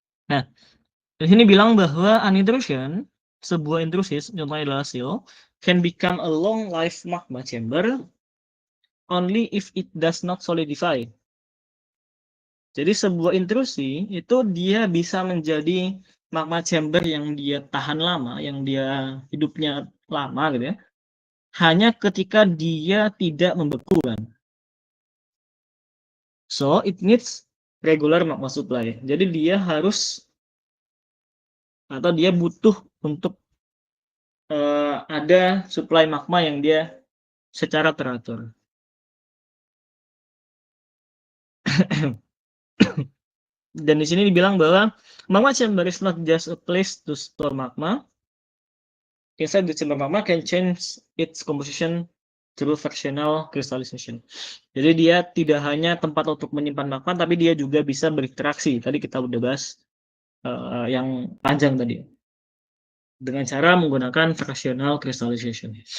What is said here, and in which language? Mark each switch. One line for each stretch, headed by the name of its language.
Indonesian: Nah, di sini bilang bahwa
English: an intrusion,
Indonesian: sebuah intrusis, contohnya adalah seal,
English: can become a long life magma chamber only if it does not solidify.
Indonesian: Jadi sebuah intrusi itu dia bisa menjadi magma chamber yang dia tahan lama, yang dia hidupnya lama gitu ya. Hanya ketika dia tidak membeku kan.
English: So it needs regular magma supply.
Indonesian: Jadi dia harus atau dia butuh untuk ada supply magma yang dia secara teratur. Dan di sini dibilang bahwa
English: magma chamber is not just a place to store magma. Inside the chamber magma can change its composition through fractional crystallization.
Indonesian: Jadi dia tidak hanya tempat untuk menyimpan magma, tapi dia juga bisa berinteraksi. Tadi kita udah bahas yang panjang tadi. Dengan cara menggunakan fractional crystallization.